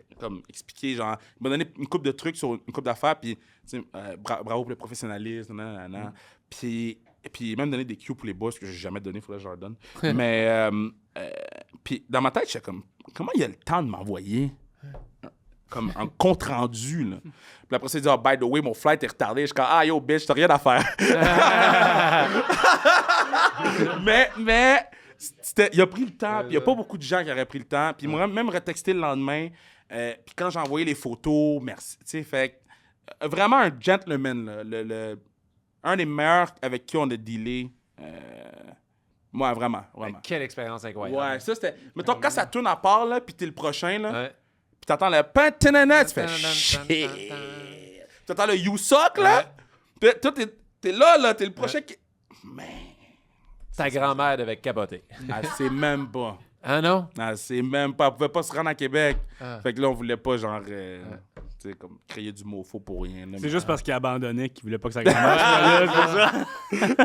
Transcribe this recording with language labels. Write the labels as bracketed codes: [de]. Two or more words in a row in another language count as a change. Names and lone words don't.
[fr] Comme expliquer, genre, il m'a donné une couple de trucs sur une couple d'affaires, puis bravo pour le professionnalisme, puis il m'a même donné des cues pour les boss que j'ai jamais donné, il faudrait que je leur donne. Mais, puis dans ma tête, j'étais comme, comment il a le temps de m'envoyer comme un compte rendu, là. Puis après ça, il dit, [en] oh, by the way, [fr] mon flight est retardé. Je suis comme, ah, [en] yo, bitch, [fr] t'as rien à faire. mais il a pris le temps, puis il n'y a pas beaucoup de gens qui auraient pris le temps. Puis il m'a même retexté le lendemain. Puis quand j'ai envoyé les photos, merci. Tu sais, fait vraiment un gentleman, là. Un des meilleurs avec qui on a dealé. Moi, vraiment. Quelle expérience incroyable. Ouais, ça, c'était... Mettons, quand ça tourne à part, là, puis t'es le prochain, là, puis t'entends le pantanana, tu fais shit. T'entends le [en] you suck, [fr] là. Puis toi, t'es là, t'es le prochain qui... Man. Ta grand-mère devait capoter. Elle sait même pas. Ah non? Elle sait même pas. Elle pouvait pas se rendre à Québec. Fait que là, on voulait pas, genre... tu sais, comme créer du mot faux pour rien. Là, c'est juste parce qu'il abandonnait qu'il voulait pas que sa grand-mère soit là, c'est ça.